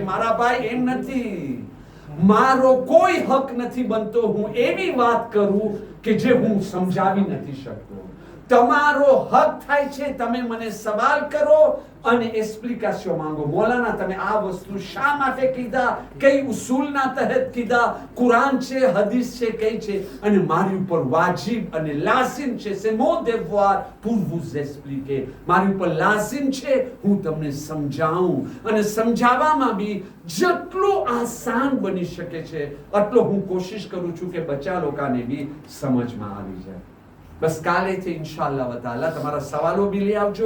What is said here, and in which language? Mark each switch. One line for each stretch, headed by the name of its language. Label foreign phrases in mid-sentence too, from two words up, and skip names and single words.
Gujarati: મારા ભાઈ એમ નથી, મારો કોઈ હક નથી બનતો હું એવી વાત કરું કે જે હું સમજાવી નથી શકતો. તમારો હક થાય છે તમે મને સવાલ કરો અને એક્સપ્લિકેશન માંગો. મૌલાના તમે આ વસ્તુ શા માટે કીધા, કઈ ઉસૂલના તહત કીધા, કુરાન છે, હદીસ છે, કઈ છે, અને મારી ઉપર વાજિબ અને લાઝિમ છે,
French: c'est mon devoir pour vous expliquer.
Gujarati: મારી ઉપર લાઝિમ છે હું તમને સમજાવું, અને સમજાવવામાં બી જેટલું આસાન બની શકે છે એટલો હું કોશિશ કરું છું કે બચ્ચા લોકોને બી સમજમાં આવી જાય. બસ કાલેથી
Arabic: إن شاء الله تعالى
Gujarati: તમારા સવાલો બી લઈ આવજો.